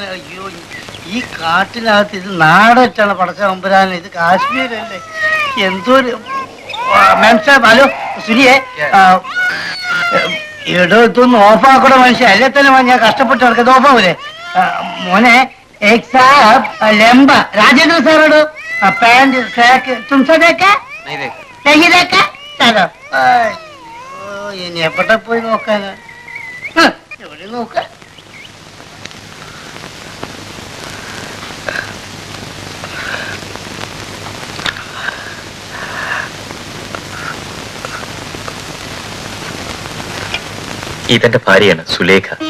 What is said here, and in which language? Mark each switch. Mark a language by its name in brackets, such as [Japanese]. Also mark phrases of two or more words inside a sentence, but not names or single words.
[Malayalam] അയ്യോ, ഈ കാട്ടിനകത്ത് ഇത് നാടറ്റാണ് പടച്ച അമ്പരാൻ. ഇത് കാശ്മീരല്ലേ? എന്തൊരു [Hindi] मेम साब. [Malayalam] ഹലോ സുരിയെ, എടോ ഇതൊന്ന് ഓഫാക്കണോ മനുഷ്യ? അല്ലേ തന്നെ ഞാൻ കഷ്ടപ്പെട്ട് നടക്കുന്നത് ഓഫാവൂലേ? [Hindi] മോനെ एक साहब लंबा राजेंद्र सर पैंट ट्रैक तुमसे देखा नहीं देखा? [Malayalam] चलो ഇനി എവിടെ പോയി നോക്കാനാ? എവിടെ നോക്ക? ഇതെന്റെ ഭാര്യയാണ് സുലേഖ.